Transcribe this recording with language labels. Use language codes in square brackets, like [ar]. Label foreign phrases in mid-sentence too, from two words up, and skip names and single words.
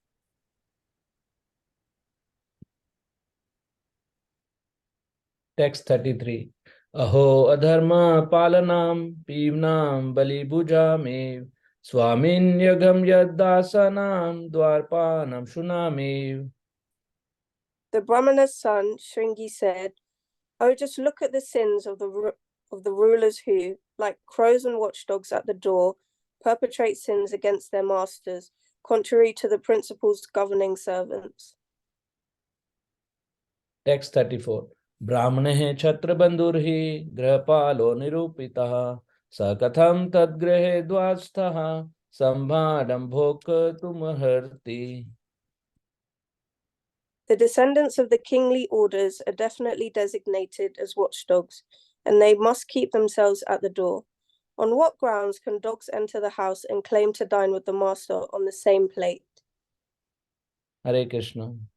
[en] Text 33. [sa] अहो अधर्मः पालानां पीव्नां बलि भुजामिव स्वामिन्यघं यद् द्वाःपानां शुनाम्. [en] The Brahmana's son, Shringi, said, "Oh, just look at the sins of the rulers who, like crows and watchdogs at the door, perpetrate sins against their masters, contrary to the principles governing servants." Text 34. [sa] ब्राह्मणैः क्षत्र बन्धुर्हि गृहपालो निरूपितः स कथं तद्गृहे द्वाःस्थः सभाण्डं भोक्तुमर्हति. [en] The descendants of the kingly orders are definitely designated as watchdogs, and they must keep themselves at the door. On what grounds can dogs enter the house and claim to dine with the master on the same plate? Hare Krishna.